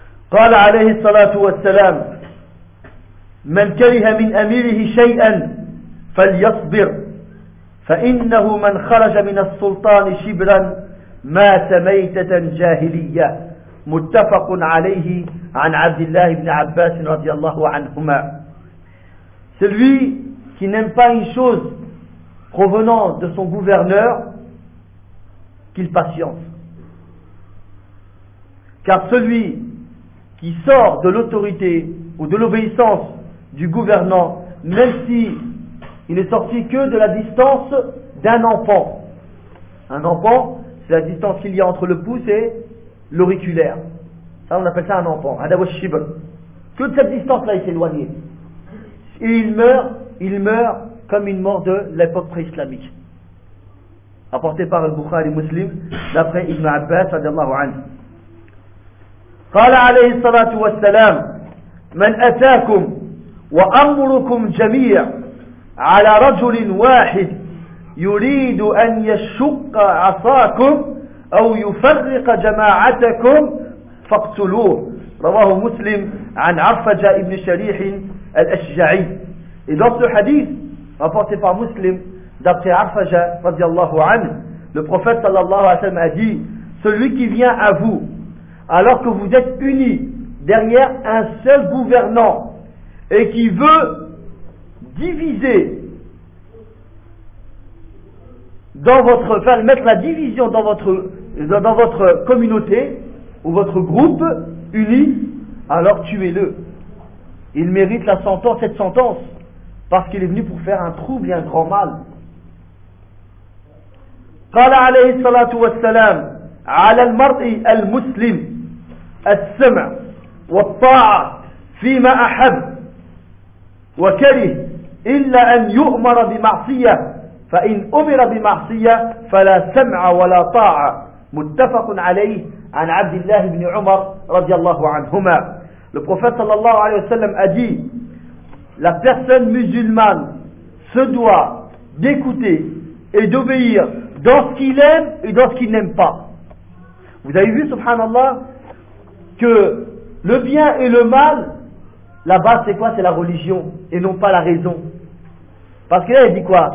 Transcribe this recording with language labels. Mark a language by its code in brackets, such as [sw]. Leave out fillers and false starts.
[ar] قال عليه الصلاة والسلام من كره من أميره شيئا فليصبر فإنه من خرج من السلطان شبرا مات ميتة جاهلية متفق عليه عن عبد الله بن عباس رضي الله عنهما. [fr] Celui qui n'aime pas une chose provenant de son gouverneur, qu'il patiente. Car celui qui sort de l'autorité ou de l'obéissance du gouvernant, même si il n'est sorti que de la distance d'un enfant. Un enfant, c'est la distance qu'il y a entre le pouce et l'auriculaire. Ça, on appelle ça un enfant. Que de cette distance-là, il s'éloigne. Et il meurt comme une mort de l'époque pré-islamique. Apporté par Al-Bukhari Muslim, d'après Ibn Abbas, radiallahu anhu. [ar] قال عليه الصلاة والسلام من أتاكم وأمركم جميع على رجل واحد يريد أن يشق عصاكم أو يفرق جماعتكم فاقتلوه رواه مسلم عن عرفجة بن شريح الأشجعي. [fr] Et dans ce hadith rapporté par Muslim d'après عرفجة رضي الله عنه, le prophète صلى الله عليه وسلم a dit: celui qui vient à vous alors que vous êtes unis derrière un seul gouvernant et qui veut diviser dans votre, enfin mettre la division dans votre communauté ou votre groupe uni, alors tuez-le. Il mérite la sentence, cette sentence, parce qu'il est venu pour faire un trouble et un grand mal. [ar] قال عليه الصلاة والسلام على المرء المسلم السمع والطاعة فيما أحب وكره إلا أن يؤمر بمعصية فإن أمر بمعصية فلا سمع ولا طاعة متفق عليه عن عبد الله بن عمر رضي الله عنهما. [fr] Le prophète صلى الله عليه وسلم a dit: la personne musulmane se doit d'écouter et d'obéir dans ce qu'il aime et dans ce qu'il n'aime pas. Vous avez vu, subhanallah, que le bien et le mal, là-bas, c'est quoi? C'est la religion et non pas la raison. Parce que là, il dit quoi?